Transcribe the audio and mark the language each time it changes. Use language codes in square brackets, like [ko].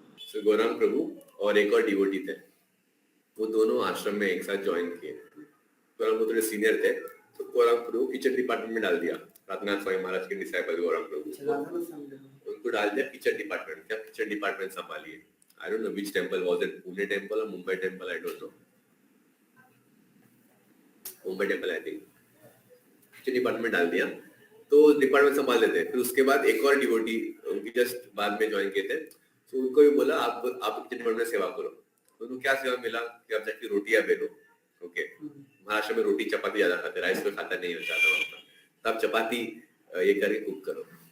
[hi] So Gaurang प्रभु और एक और डिवोटी थे, वो दोनों आश्रम में एक साथ ज्वाइन किए. गौरांग प्रभु थोड़े सीनियर थे, तो गौरांग प्रभु किचन डिपार्टमेंट में डाल दिया. रामनाथ स्वामी महाराज के डिसाइपल गौरांग प्रभु उनको डाल दिया किचन डिपार्टमेंट. क्या kitchen department संभालिए. [en] I don't know which temple was it, Pune temple or Mumbai temple, I don't know. [hi] Mumbai temple I think, kitchen department डाल दिया, तो डिपार्टमेंट संभाल लेते। फिर उसके बाद एक और डिवोटी उनकी जस्ट बाद में ज्वाइन किए थे, तो उनको भी बोला आप किचन डिपार्टमेंट में सेवा करो। तो उनको क्या सेवा मिला कि आप जाके रोटियां बेलो। ओके, महाराष्ट्र में रोटी चपाती ज्यादा खाते, राइस में खाता नहीं हो जाता वहाँ पर, तो आप चपाती ये करके कुक करो।